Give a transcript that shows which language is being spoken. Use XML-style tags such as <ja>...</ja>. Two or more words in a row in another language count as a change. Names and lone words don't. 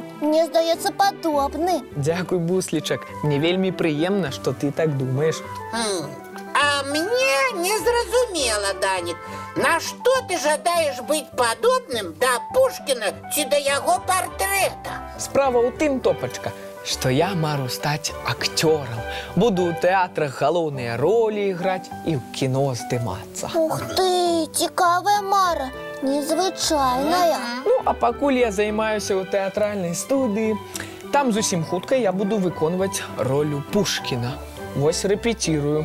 <be>Мне здаецца, падобны. Дзякуй, Буслічак. Мне вельмі прыемна, што ты так думаеш. А мне не зразумела, Данік, на што ты жадаеш быць падобным да Пушкіна ці да яго партрэта? Справа ў тым, Топачка,</be> <ru>что я мару стать актером.</ru> <be>Буду ў тэатрах галоўныя ролі іграць і ў кіно здымацца. Ух ты, цікавая мара, незвычайная. Ну, а пакуль я займаюся ў тэатральнай студыі, там зусім хутка я буду выконваць ролю Пушкіна. Вось рэпетірую.</be>